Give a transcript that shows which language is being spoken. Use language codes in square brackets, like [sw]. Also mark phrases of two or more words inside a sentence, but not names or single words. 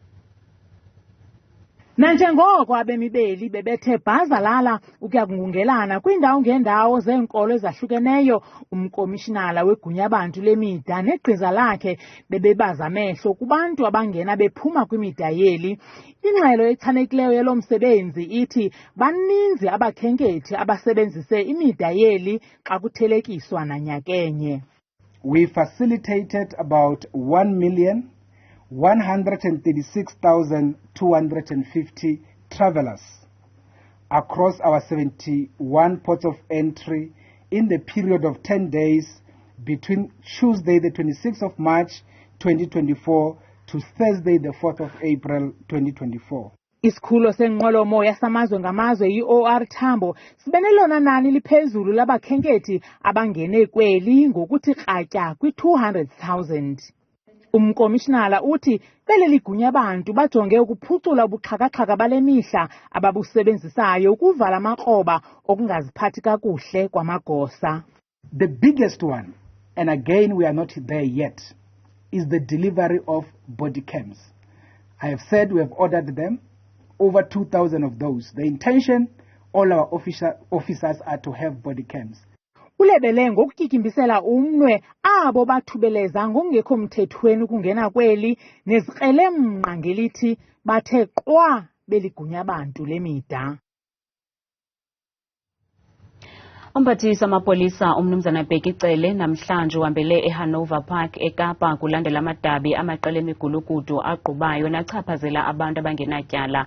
[xh] Nanjengoko abemi beli bebethe bhazalala ukuya kungungelana kwiindawo ngeendawo zeenkolo ezahlukeneyo, umkomishinala wegunyabantu lemida negqiza lakhe bebebaza amehlo kubantu abangena bephuma kwimida yeli. Ingxelo echanekileyo yelo msebenzi ithi baninzi abakhenkethi abasebenzise imida yeli xa kuthelekiswa nanyakenye. [en] We facilitated about 1,136,250 travelers across our 71 ports of entry in the period of 10 days between Tuesday the 26th of March 2024 to Thursday the 4th of April 2024. [xh] Isikhululo senqwelomoya samazwe ngamazwe i-OR Tambo sibenelona nani liphezulu labakhenkethi abangene kweli ngokuthi kratya kwi-200,000. Umkomishinala uthi beleli gunyabantu bajonge ukuphucula ubuxhakaxhaka bale mihla ababusebenzisayo ukuvala amaqoba okungaziphathi kakuhle kwamagosa. [en] The biggest one, and again we are not there yet, is the delivery of body cams. I have said we have ordered them, over 2,000 of those. The intention, all our officers are to have body cams. [xh] Ulebele ngokutyikimbisela umnwe abo bathubeleza ngokungekho mthethweni ukungena kweli nezikrelemnqa ngelithi bathe qwa beligunya lemida. Umphathiswa amapolisa umnumzana Bhekicele namhlanje uhambele eHanover Park eKapa kulandela amadabi amaqela emigulukudu agqubayo nachaphazela abantu abangenatyala.